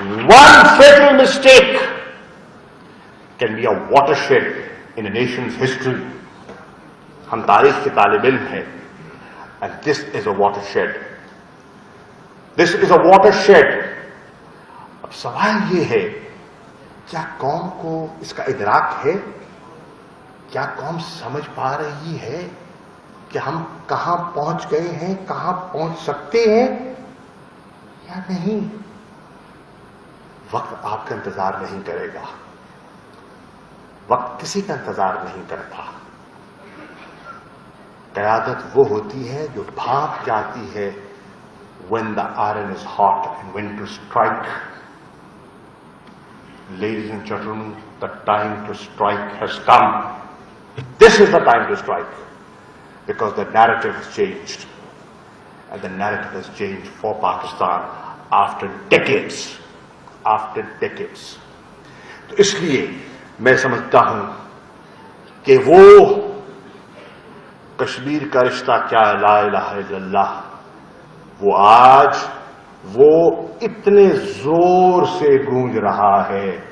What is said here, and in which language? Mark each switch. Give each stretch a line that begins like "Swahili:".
English: One fatal mistake can be a watershed in a nation's history.
Urdu: ہم تاریخ کے طالب علم ہیں
English: and this is a watershed. This is a watershed.
Urdu: اب سوال یہ ہے کیا قوم کو اس کا ادراک ہے؟ کیا قوم سمجھ پا رہی ہے کہ ہم کہاں پہنچ گئے ہیں، کہاں پہنچ سکتے ہیں یا نہیں؟ وقت آپ کا انتظار نہیں کرے گا، وقت کسی کا انتظار نہیں کرتا. قیادت وہ ہوتی ہے جو بھاپ جاتی ہے
English: when the iron is hot and when to strike. Ladies and gentlemen, the time to strike has come. This is the time to strike because the narrative has changed and the narrative has changed for Pakistan after decades. After decades.
Urdu: تو اس لیے میں سمجھتا ہوں کہ وہ کشمیر کا رشتہ کیا ہے، لا الہ الا اللہ، وہ آج وہ اتنے زور سے گونج رہا ہے.